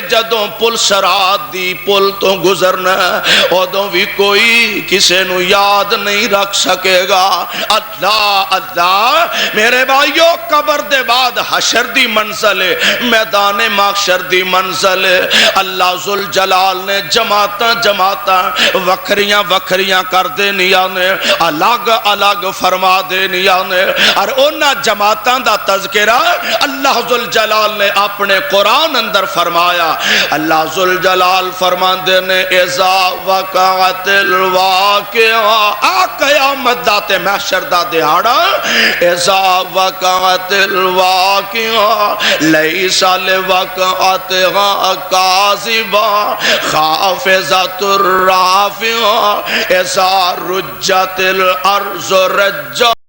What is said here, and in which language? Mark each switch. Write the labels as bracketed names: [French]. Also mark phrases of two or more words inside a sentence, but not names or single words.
[Punjabi] جدوں پل سرات دی پل تو گزرنا ادوں بھی کوئی کسے نو یاد نہیں رکھ سکے گا اللہ اللہ میرے بھائیو قبر دے بعد حشر دی منزل ہے میدان محشر دی منزل ہے اللہ ذل ذوالجلال نے جماعتاں وکھریاں وکھریاں کر دینیاں نے، الگ الگ فرما دینیاں نے، اور انہاں جماعتاں دا تذکرہ اللہ ذوالجلال نے اپنے قرآن اندر فرمایا۔ اللہ ذوالجلال فرماندے نے [Arabic] اذا وقعت الواقعہ، [Punjabi] آ قیامت دا تے محشر دا دہاڑا، [Arabic] اذا وقعت الواقعہ لیس لوقعتها کاذبہ خافضۃ الرافعہ اذا رجت الارض رجا